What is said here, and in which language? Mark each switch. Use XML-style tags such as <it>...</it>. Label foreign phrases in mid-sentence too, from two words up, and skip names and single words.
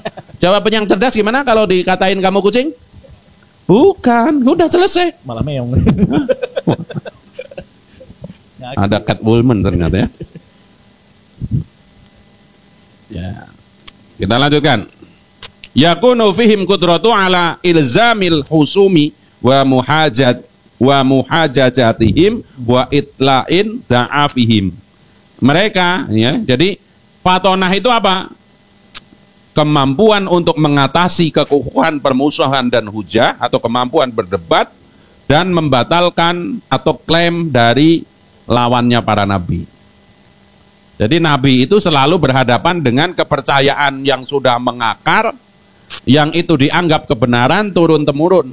<id>Jawab yang cerdas gimana kalau dikatain kamu kucing? Bukan, udah selesai. Malah meong. Ada Catwoman ternyata ya. Ya. Kita lanjutkan.</id> <ar>يكون فيهم قدرة على إلزام الخصوم ومحاججتهم واطلاع ضعفهم.</ar> <id>Mereka, ya, jadi fatonah itu apa? Kemampuan untuk mengatasi kekukuhan permusuhan dan hujah, atau kemampuan berdebat dan membatalkan atau klaim dari lawannya para nabi. Jadi nabi itu selalu berhadapan dengan kepercayaan yang sudah mengakar, yang itu dianggap kebenaran turun-temurun.</id>